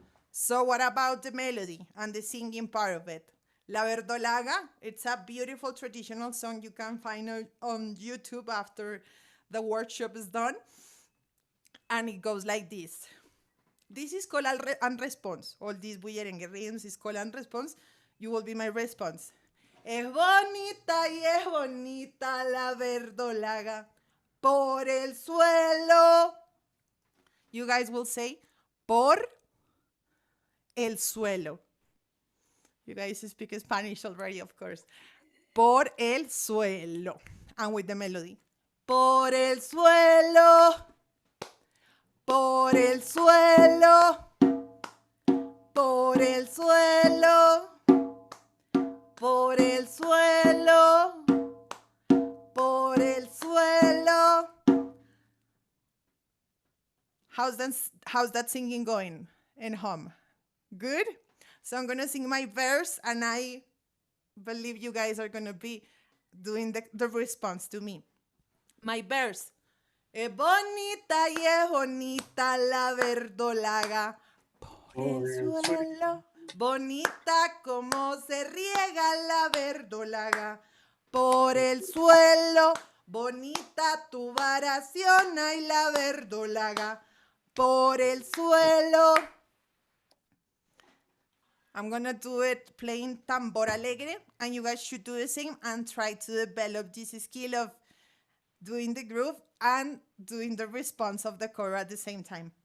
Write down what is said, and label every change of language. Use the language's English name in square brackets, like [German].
[English] So what about the melody and the singing part of it? La Verdolaga, it's a beautiful traditional song you can find on YouTube after the workshop is done. And it goes like this. This is call and response. All these bullerengue rhythms is call and response. You will be my response. [Spanish] Es bonita y es bonita la verdolaga por el suelo. [English] You guys will say, [Spanish] por el suelo. [English] You guys speak Spanish already, of course. [Spanish] Por el suelo. [English] And with the melody. [Spanish] Por el suelo. Por el suelo. Por el suelo. Por el suelo. Por el suelo. [English] How's that singing going in home? Good? So I'm going to sing my verse, and I believe you guys are going to be doing the response to me. My verse. [Spanish] Es bonita y es bonita la verdolaga por el suelo. Bonita como se riega la verdolaga por el suelo. Bonita tu variación hay la verdolaga por el suelo. [English] I'm going to do it playing tambor alegre, and you guys should do the same and try to develop this skill of doing the groove and doing the response of the chord at the same time.